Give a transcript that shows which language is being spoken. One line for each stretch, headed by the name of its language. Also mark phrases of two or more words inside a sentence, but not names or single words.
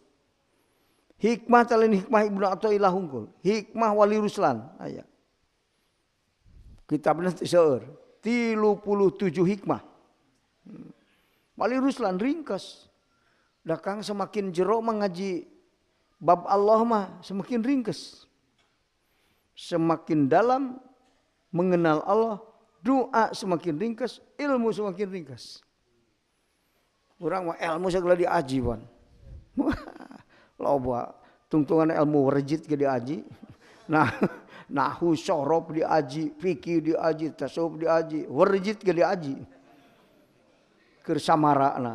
Sundanese: Hikmah talin hikmah Ibnu Athaillah hungkul. Hikmah Wali Ruslan aya. Kitabna teu seueur. 37 hikmah. Wali Ruslan ringkas. Da Kang semakin jero mengaji bab Allah mah
Indonesian: semakin ringkas. Semakin dalam mengenal Allah, doa semakin ringkas, ilmu semakin ringkas.
Sundanese: Urang mah ilmu segala diaji wan. Loba tungtungan ilmu warjit ge diaji. Nah, nahwu sorof diaji, fikih diaji, tasawuf diaji, warjit ge diaji. Keur samarana.